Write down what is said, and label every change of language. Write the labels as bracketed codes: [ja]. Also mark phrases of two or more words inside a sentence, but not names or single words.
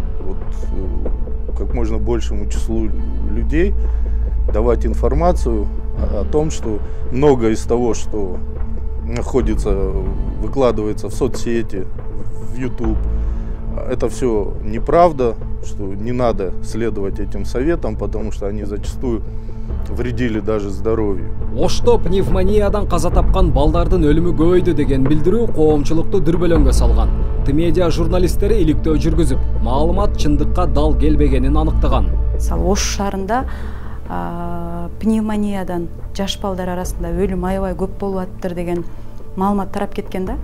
[ru] как можно большему числу людей давать информацию о том, что многое из того, что выкладывается в соцсети, в YouTube, это все неправда, что не надо следовать этим советам, потому что они зачастую вредили даже здоровью. [ky] Ошто пневмониядан каза тапкан балдардын өлүмү көбөйдү деген билдирүү коомчулукту дүрбөлөңгө салган. Т-Медиа журналисттери иликтөө жүргүзүп, маалымат чындыкка дал келбегенин аныктаган. Мисалы Ош шаарында пневмониядан жаш балдар арасында өлүм аябай көп болуп атыптыр деген маалымат тарап кеткен да.